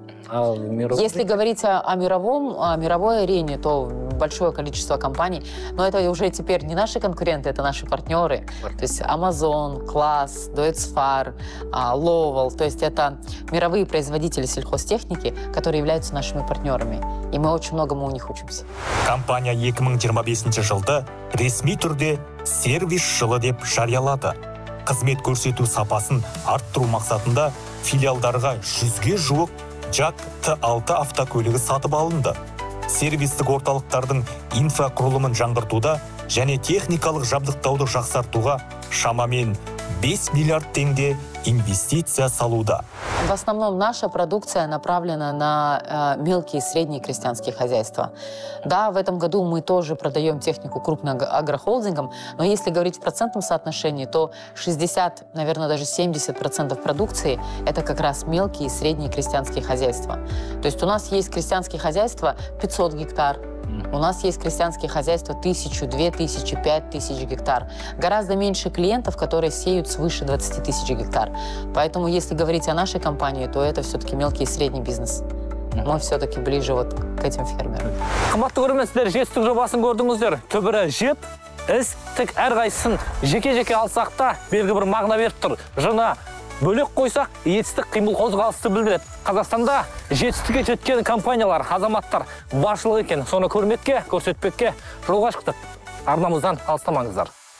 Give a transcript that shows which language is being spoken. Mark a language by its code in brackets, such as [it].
[ru] Если говорить о мировой арене, то большое количество компаний, но это уже теперь не наши конкуренты, это наши партнеры. То есть Amazon, Class, Deutz-Fahr, Lowell, то есть это мировые производители сельхозтехники, которые являются нашими партнерами. И мы очень многому у них учимся. [kk] Компания 2025 жылды ресми түрде сервис жылы деп жариялады. Қызмет көрсету сапасын арттыру мақсатында филиалдарға 100-ге жуық JAC T6 автокөлігі сатып алынды. Сервистік орталықтардың инфрақұрылымын жаңғыртуда және техникалық жабдықтауды жақсартуға шамамен 5 миллиард теңге инвестиция салуда. [ru] В основном наша продукция направлена на мелкие и средние крестьянские хозяйства. Да, в этом году мы тоже продаем технику крупным агрохолдингам, но если говорить в процентном соотношении, то 60, наверное, даже 70% продукции – это как раз мелкие и средние крестьянские хозяйства. То есть у нас есть крестьянские хозяйства 500 гектар, у нас есть крестьянские хозяйства 1000, 2000, 5000 гектар. Гораздо меньше клиентов, которые сеют свыше 20 тысяч гектар. Поэтому, если говорить о нашей компании, то это все-таки мелкий и средний бизнес. Мы все-таки ближе вот к этим фермерам. [kk] Қымбатты көрермендер, жетістік жобасын көрдіңіздер. Түбірі жет, іс, тік әрқайсысын жеке-жеке алсақ та белгі бір мағына беріп тұр. Жына бөлек қойсақ, етістік қимыл қозғалысты білдіреді. Қазақстанда жетістікке жеткен компаниялар, азаматтар баршылық екен. Соны көрметке, көрсетпекке жолға шықтық. Арнамыздан алыстамаңыздар.